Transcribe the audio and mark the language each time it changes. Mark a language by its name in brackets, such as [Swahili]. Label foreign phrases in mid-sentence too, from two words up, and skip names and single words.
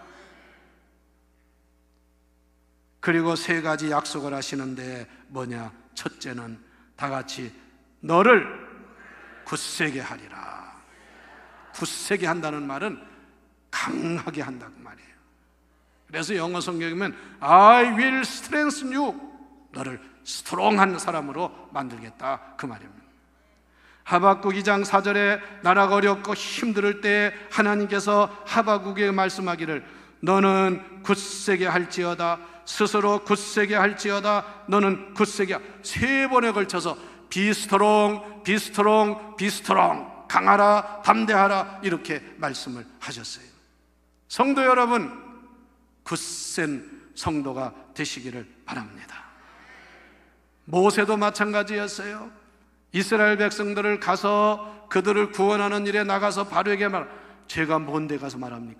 [Korean] 그리고 세 가지 약속을 하시는데 뭐냐? 첫째는 다 같이 너를 굳세게 하리라. 굳세게 한다는 말은 강하게 한다는 말이에요. 그래서 영어 성경에 보면 [English] I will strengthen you, [Korean] 너를 스트롱한 사람으로 만들겠다, 그 말입니다. 하박국 2장 4절에 나라가 어렵고 힘들 때 하나님께서 하박국에게 말씀하기를 너는 굳세게 할지어다, 스스로 굳세게 할지어다, 너는 굳세게, 3번에 걸쳐서 [English] be strong, be strong, be strong, [Korean] 강하라, 담대하라, 이렇게 말씀을 하셨어요. 성도 여러분, 굳센 성도가 되시기를 바랍니다. 모세도 마찬가지였어요. 이스라엘 백성들을 가서 그들을 구원하는 일에 나가서 바로에게 말, 제가 뭔데 가서 말합니까?